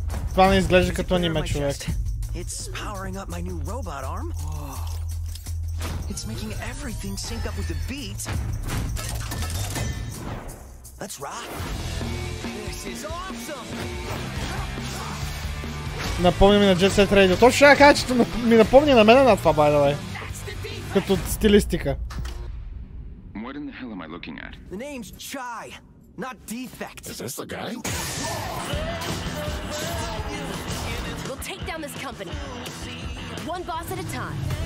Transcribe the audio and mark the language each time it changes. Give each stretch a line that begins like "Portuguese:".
Bulgarian: Това не изглежда като аниме, човек.
English: It's powering up my new robot arm. Whoa. It's making everything sync up with the beat. Let's rock. This is awesome.
Bulgarian: Напомня ми на Jet Set Radio. Точно ще кажа, че ми напомня на мен на това,
English: by the way.
Bulgarian: Като стилистика.
English: What in the hell am I looking at? The name's Chai, not Defect. Is this the guy? We'll take down this company. One boss at a time.